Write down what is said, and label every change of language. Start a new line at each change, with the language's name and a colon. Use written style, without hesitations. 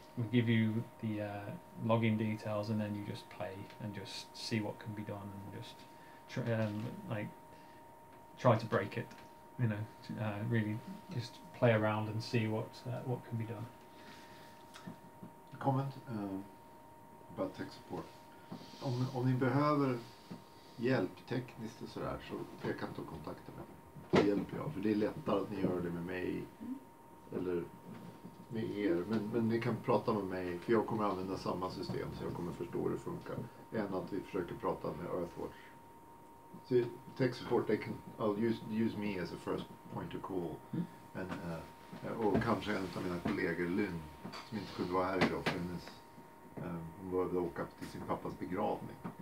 English: we'll give you the login details, and then you just play and just see what can be done, and just try to break it. Really just play around and see what can be done. Comment about tech support.
Swedish: Om ni behöver hjälp tekniskt och sådär, så peka inte och kontakta mig. Det hjälper jag, för det är lättare att ni gör det med mig eller med er. Men ni kan prata med mig, för jag kommer använda samma system, så jag kommer förstå hur det funkar, än att vi försöker prata med Earthwatch.
English: So tech support, I'll use me as a first point of call.
Swedish: Och kanske en av mina kollegor, Lynn, som inte kunde vara här idag för hon behövde åka till sin pappas begravning.